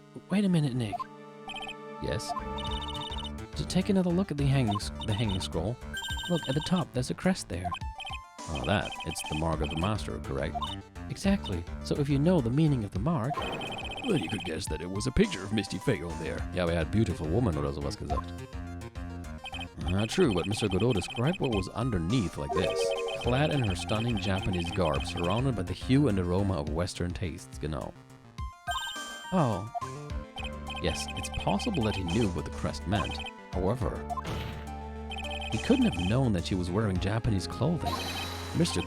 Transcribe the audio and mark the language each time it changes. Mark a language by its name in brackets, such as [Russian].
[English] Wait a minute, Nick. Yes? To take another look at the hanging scroll. Look, at the top, there's a crest there. Oh, that. It's the mark of the master, correct? Exactly. So if you know the meaning of the mark... Then you could guess that it was a picture of Misty Faye on there. [German] Ja, aber er hat [English] beautiful woman [German] oder sowas gesagt. [English] True, but Mr. Godot described what was underneath like this. Clad in her stunning Japanese garb, surrounded by the hue and aroma of Western tastes, genau. Oh. Yes, it's possible that he knew what the crest meant. However, he couldn't have known that she was wearing Japanese clothing. Mr.